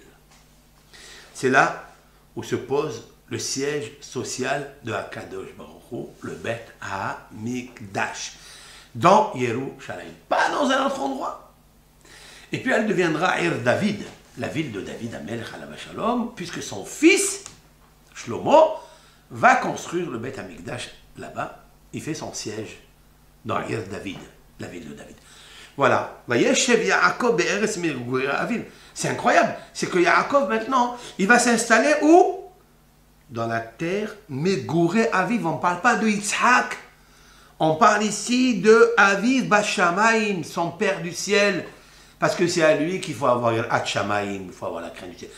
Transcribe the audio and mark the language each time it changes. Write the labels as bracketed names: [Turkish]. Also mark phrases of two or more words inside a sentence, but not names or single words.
[French] C'est là où se pose le siège social de [Hebrew] הקדוש ברוך הוא, [French] le Bet HaMikdash, dans Yerushalayim, pas dans un autre endroit. Et puis elle deviendra Ir David, la ville de David Amelech [Hebrew] עליו השלום, [French] puisque son fils, Shlomo, va construire le Beth Amikdash là-bas. Il fait son siège dans Ir David, la ville de David. Voilà. [Hebrew] וישב יעקב בארץ מגורי אביו. [French] C'est incroyable. C'est que Yaakov, maintenant, il va s'installer où? Dans la terre [Hebrew] מגורי אביו. [French] On ne parle pas de Yitzhak. On parle ici de [Hebrew] אביו בשמים, [French] son père du ciel. Parce que c'est à lui qu'il faut avoir [Hebrew] יראת שמים, [French] il faut avoir la crainte du ciel.